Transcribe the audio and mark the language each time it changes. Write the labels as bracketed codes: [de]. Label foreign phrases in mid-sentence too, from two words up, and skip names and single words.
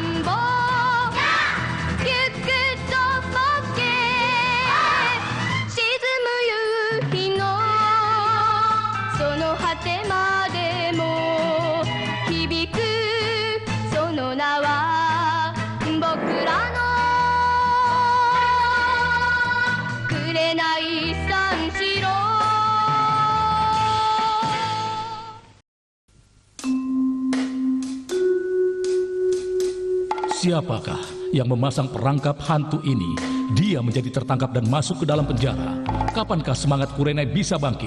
[ja] 貌行くぞボケ沈む夕日のその果てまでも響くその名は僕らの紅三四郎 [id] Siapakah yang memasang perangkap hantu ini? Dia menjadi tertangkap dan masuk ke dalam penjara. Kapankah semangat Kurenai bisa bangkit?